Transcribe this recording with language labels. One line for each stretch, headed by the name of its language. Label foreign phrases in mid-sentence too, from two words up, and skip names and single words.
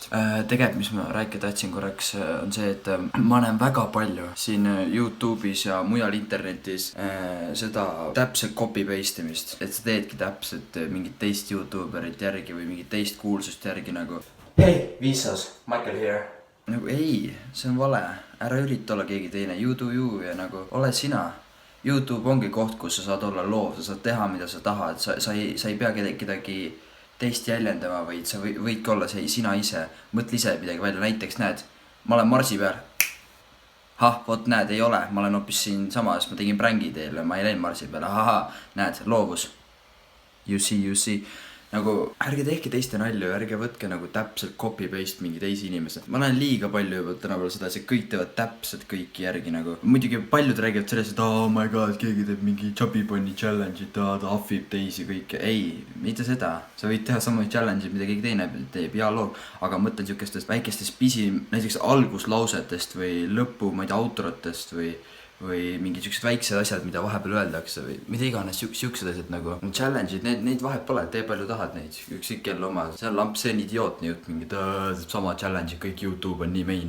Estonian: Tegelikult, mis ma rääkida tahtsin korraks, on see, et ma näen väga palju siin YouTube'is ja mujal internetis seda täpselt copy-paste imist. Et sa teedki täpselt mingit teist YouTuberit järgi või mingit teist kuulsust järgi nagu hei, Viisas, Michael here. Nagu ei, see on vale. Ära ürita olla keegi teine.
English: You do you
Estonian: ja nagu ole sina. YouTube ongi koht, kus sa saad olla loov, sa saad teha, mida sa tahad. Sa ei pea kedagi teist jäljendama, vaid sa võidki olla sina ise, mõtle ise midagi välja, näiteks näed, ma olen Marsi peal. Vot näed, ei ole, ma olen hoopis siin samas, ma tegin prängi teile, ma ei läinud Marsi peale, näed, loovus.
English: You see.
Estonian: Nagu ärge tehke teiste nalju, ärge võtke nagu täpselt copy-paste mingi teisi inimese. Ma näen liiga palju juba tänapäeval seda, see kõik teevad täpselt kõiki järgi nagu. Muidugi paljud räägivad sellest, et
English: oh my god,
Estonian: keegi teeb mingi chubby-bunny challenge'i, ta ahvib teisi kõike. Ei, mitte seda. Sa võid teha samu challenge'i, mida keegi teine teeb, ja loog. Aga mõtlen siukestest väikestest näiteks alguslausetest või lõpu, ma ei tea, autorotest või mingid siuksed väiksed asjad, mida vahepeal öeldakse või mida iganes siuksed asjad nagu challenge'id, neid vahet pole, tee palju tahad neid, üksik jälle oma, see on lamp, see on idiootne jutt, mingi sama challenge'id, kõik YouTube on nii main.